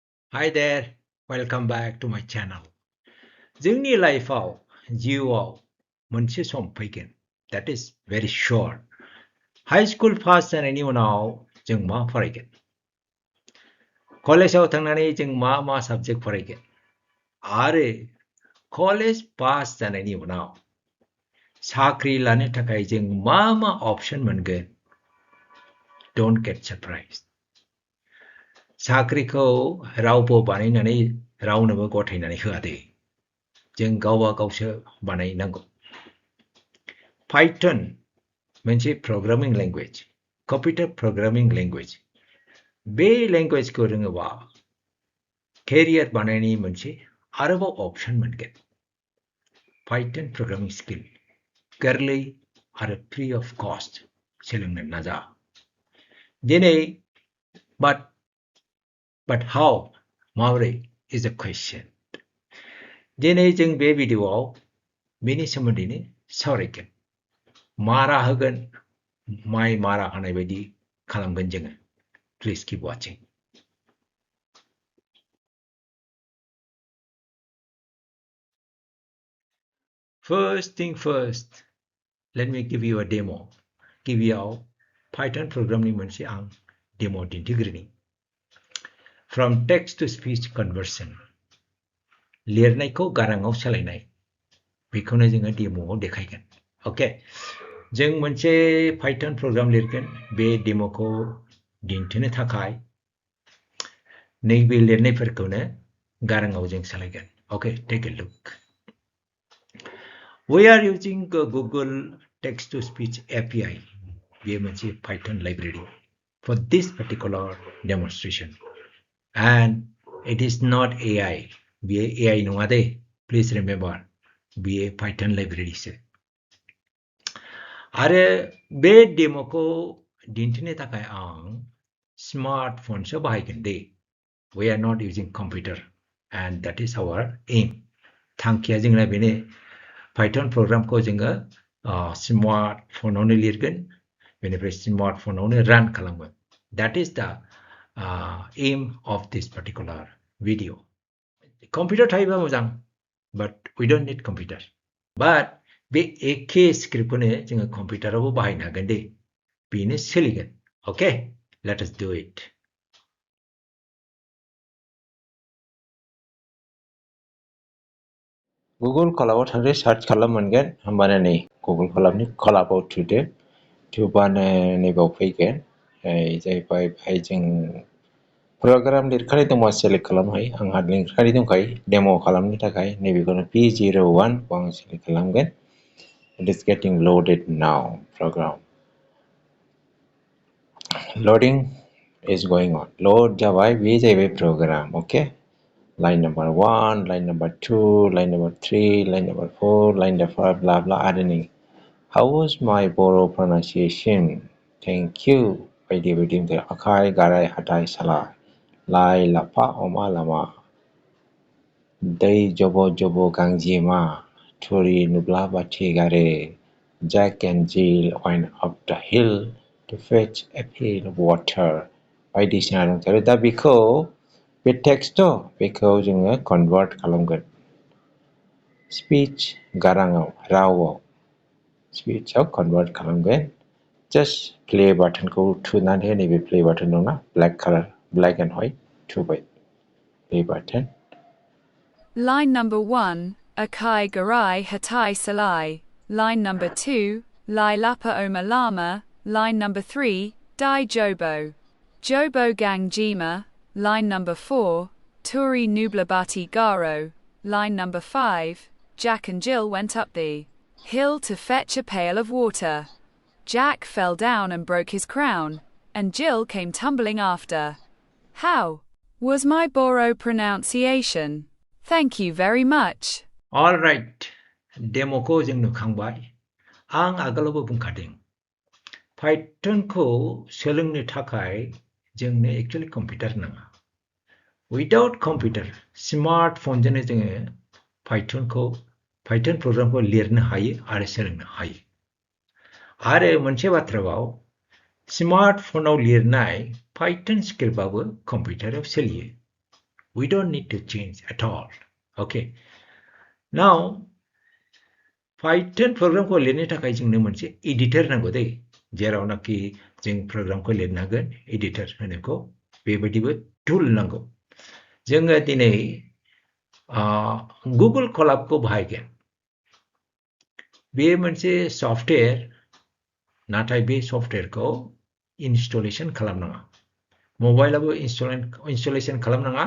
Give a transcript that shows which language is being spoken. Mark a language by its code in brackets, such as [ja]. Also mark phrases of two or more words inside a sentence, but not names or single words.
[en] Hi there, welcome back to my channel. [brx] जोंनि लाइफआव जिउआव मोनसे सम फैगोन [en] that is very sure. [brx] हाई स्कुल पास जानायनि उनाव जों मा फरायगोन? कलेजाव थांनानै जों मा साबजेक्ट फरायगोन? आरो कलेज पास जानायनि उनाव साख्रि लानो थाखाय जों मा ऑप्शन मोनगोन? [en] Don't get surprised. [brx] साख्रिखौ रावबो बानायनानै रावनोबो गथायनानै होआ दे। जों गावबा गावसो बानायनांगौ। Python मोनसे [en] programming language, computer programming language. [brx] बे लैंग्वेजखौ रोङोबा केरियार बानायनायनि मोनसे आरोबाव ऑप्शन मोनगोन। Python [en] programming skill [brx] गोरलै आरो [en] free of cost [brx] सोलोंनो नाजा। [en] दिनै but how माबोरै is a question. [brx] दिनै जों बे भिडिअआव बेनि सोमोन्दैनो सावरायगोन। मारा होगोन, माइ मारा होनाय बायदि खालामगोन जोङो। [en] Please keep watching. First thing first, let me give you a demo. [brx] गिबियाव Python प्रोग्रामनि मोनसे आं डेमो दिन्थिग्रोनि। [en] From text to speech conversion. [brx] लिरनायखौ गाराङाव सोलायनाय। बेखौनो जोङो डेमोआव देखायगोन। ओके। जों मोनसे Python प्रोग्राम लिरगोन। बे डेमोखौ दिन्थिनो थाखाय नैबे लिरनायफोरखौनो गाराङाव जों सोलायगोन। [en] Okay, take a look. We are using Google text-to-speech API. [brx] बे मोनसे [en] Python library for this particular demonstration. And it is not AI. [brx] बे AI नङा दे. [en] Please remember, बे Python library सो। [brx] आरो बे डेमोखौ दिन्थिनो थाखाय आं स्मार्टफोनसो बाहायगोन दे। [en] We are not using computer, and that is our aim. [brx] थांखिया जोंना बेनो Python प्रोग्रामखौ जोङो स्मार्टफोनावनो लिरगोन, बेनिफ्राय स्मार्टफोनावनो रान खालामगोन. [en] That is the aim of this particular video. [brx] कम्पिउटार थायोबा मोजां, [en] but we don't need computer. [brx] But बे एखे स्क्रिप्टखौनो जोङो कम्पिउटारावबो बाहायनो हागोन दे। बेनो सोलिगोन. [en] Okay, let us do it. [brx] Google Colab थांदो सार्च खालाम मोनगोन होमबानो नै Google Colabनि Colabआव थुदो थुबानो नैबाव फैगोन जाहैबाय बेहाय जों प्रग्राम लिरखानाय दंबा सेलेक्ट खालामनो हायो आंहा लिरखानाय दंखायो डेमो खालामनो थाखाय नैबेखौनो P01 खौ आं सेलेक्ट खालामगोन. [en] It is getting loaded now program. Loading is going on. [brx] Load जाबाय बे जाहैबाय [en] program. Okay. Line number 1, line number 2, line number 3, line number 4, line number 5, blah blah adding. How was my Bodo pronunciation? Thank you. [brx] Baidi baidi there. Akai garai hatai salah. Lai lapa oma lama. Dai jobo jobo gangjima. Turi nubla bati gare. [en] Jack and Jill went up the hill to fetch a pail of water. [brx] Baidi sinarung there. Da biko बे टेक्स्ट बेखौ जोङो कन्भार्ट खालामगोन स्पीच गाराङाव रावआव स्पीचआव कन्भार्ट खालामगोन [en] just play buttonखौ [brx] थुनानै नैबे [en] play button [brx] दंना [en] black colour black and white [brx] थुबाय [en] play button Line number 1, [brx] Akai Garai Hatai Salai. [en] Line number 2, [brx] Lai Lapa Oma Lama. [en] Line number 3, [brx] Dai Jobo. Jobo Gang Jima. [en] Line number 4, [brx] Turi Nublabati Garo. [en] Line number 5, Jack and Jill went up the hill to fetch a pail of water. Jack fell down and broke his crown, and Jill came tumbling after. How was my Bodo pronunciation? Thank you very much. All right, [brx] डेमोखौ जों नुखांबाय. आं आगोलावबो बुंखादों. Pythonखौ सोलोंनो थाखाय जोंनो एक्चुअली कम्पिउटार नाङा. [en] Without computer, [brx] स्मार्टफोनजोंनो जोङो Python प्रोग्रामखौ लिरनो हायो आरो सोलोंनो हायो. आरो मोनसे बाथ्रायाव स्मार्टफोनाव लिरनाय Python स्क्रिप्टआबो कम्पिउटाराव सोलियो. [en] We don't need to change at all. Okay. Now, Python program [brx] को लिरनो थाखाय जोंनो मोनसे एडिटर नांगौ दै जेरावनाखि जों प्रोग्रामखौ लिरनो हागोन एडिटर होनोखौ बेबायदिबो टुल नांगौ जोङो दिनै गुगल कलाबखौ बाहायगोन बे मोनसे सफ्टवेयर नाथाय बे सफ्टवेयरखौ इनस्टलेशन खालामनाङा मबाइलाबो इनस्टलेशन खालामनाङा